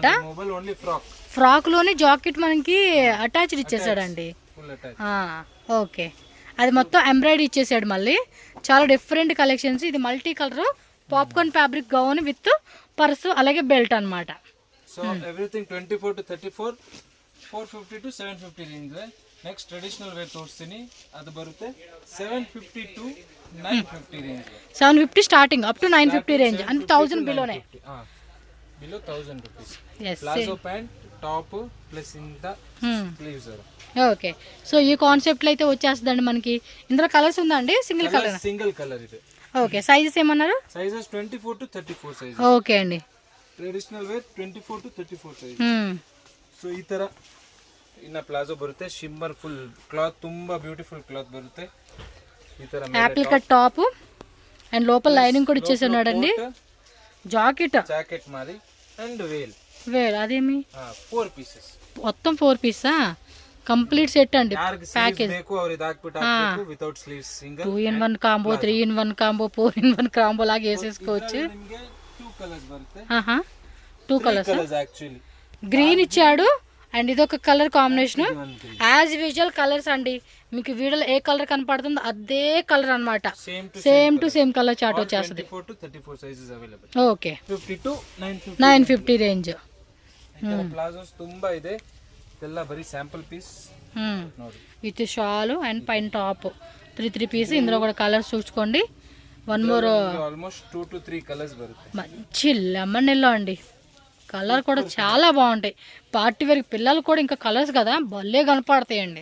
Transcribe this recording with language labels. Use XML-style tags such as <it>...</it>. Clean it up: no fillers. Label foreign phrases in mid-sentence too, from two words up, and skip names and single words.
<te>ఫ్రాక్ లోని జాకెట్ మనకి అటాచ్డ్ ఇచ్చేసాడండి. ఓకే, అది మొత్తం ఎంబ్రాయిడరీ ఇచ్చేసాడు మళ్ళీ. చాలా</te> <en>different collections. ఇది multi colour popcorn fabric gown with purse</en> <te>అలాగే బెల్ట్ అనమాట.</te> <en>so everything 24 to 34 450 to 750 range. next traditional wear</en> <kn>ತೋರಿಸ್ತೀನಿ, ಅದು ಬರುತ್ತೆ 750 to 950 ರೇಂಜ್.</kn> <en>750 starting up to 950 range and 1000 below. below 1000 rupees. palazzo pant top plus ఇంత స్లీవ్స్. okay, so</en> <te>ఈ కాన్సెప్ట్ లో అయితే వచ్చేస్తుందండి మనకి. ఇందులో కలర్స్ ఉందండి?</te> <en>single colour</en> <te>ఇది.</te> <en>okay, sizes</en> <te>ఏమన్నారు?</te> <en>sizes 24 to 34 size.</en> <te>ఓకే అండి,</te> <en>traditional wear</en> <kn>24 to 34 ಸೈಜ್. ಸೊ ಈ ತರ ಇನ್ನ ಪ್ಲಾಜೋ ಬರುತ್ತೆ.</kn> <en>shimmer full cloth, ತುಂಬಾ beautiful cloth ಬರುತ್ತೆ.</en> <kn>ಈ ತರ</kn> <en>apple cut top and</en> <te>లోపల లైనింగ్ కూడా ఇచ్చేసాడండి. జాకెట్ మాది అండ్ వేల్ అదేమి 4 పీసెస్, మొత్తం 4 పీసా</te> <en>complete set</en> <te>అండి. ప్యాకేజ్</te> <en>without sleeves, 2-in-1 combo, 3-in-1 combo, 4-in-1 combo</en> <te>లాగా వేసేసుకోవచ్చు. 2 కలర్స్ యాక్చువల్లీ గ్రీన్ ఇచ్చాడు అండ్ ఇదొక</te> <en>colour combination. as usual colours</en> <te>అండి, మీకు వీడియోలో ఏ కలర్ కనపడుతుందో అదే కలర్ అనమాట.</te> <en>same to same colour chart</en> <te>వచ్చేస్తుంది. ఓకే, 950 ರೇಂಜ್.</te> <kn>ಪ್ಲಾಜೋಸ್ ತುಂಬಾ ಇದೆ, ಇದೆಲ್ಲ ಬರೀ</kn> <en>sample piece with shawl and పైన top 3 piece.</en> <te>ఇందులో కూడా కలర్స్ చూసుకోండి.</te> <en>one more almost 2 to 3 colours బರುತ್ತೆ.</en> <te>మంచి</te> <en>lemon yellow</en> <te>అండి, కలర్ కూడా చాలా బాగుంటాయి.</te> <en>party wear</en> <te>పిల్లలు కూడా ఇంకా కలర్స్ కదా భలే కనపడతాయండి.</te>